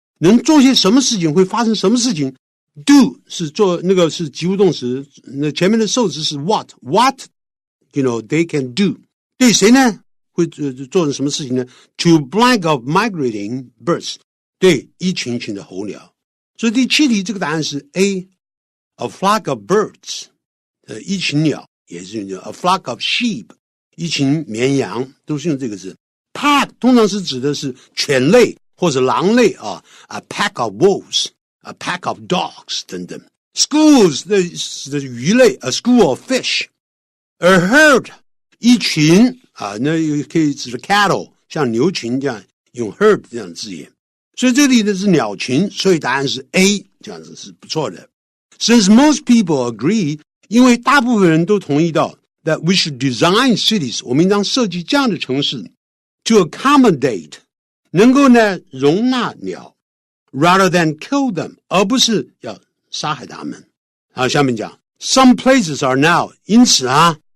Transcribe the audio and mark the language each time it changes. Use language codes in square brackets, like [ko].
[zh] 能做些什么事情，会发生什么事情 do 是做那个是及物动词，那前面的受词是 [en] what you know they can do [zh] 对谁呢会做成什么事情呢 [en] to blank of migrating birds [zh] 对一群一群的候鸟。所以第七题这个答案是 A [en] a flock of birds [zh] 一群鸟，也是用 [en] a flock of sheep [zh] 一群绵羊，都是用这个字。 pack 通常是指的是犬类或者狼类啊 [en] a pack of wolves a pack of dogs [zh] 等等。 schools 是的鱼类 [en] a school of fish [zh] a herd 一群啊，那可以指的 cattle 像牛群这样用 herd 这样的字眼。所以这里的是鸟群，所以答案是 A 这样子是不错的。 [en] Since most people agree [zh] 因为大部分人都同意到 [en] that we should design cities [zh] 我们应当设计这样的城市 to accommodate 能够呢容纳鸟 [en] rather than kill them [zh] 而不是要杀害它们。好，下面讲 [en] some places are now [zh] 因此啊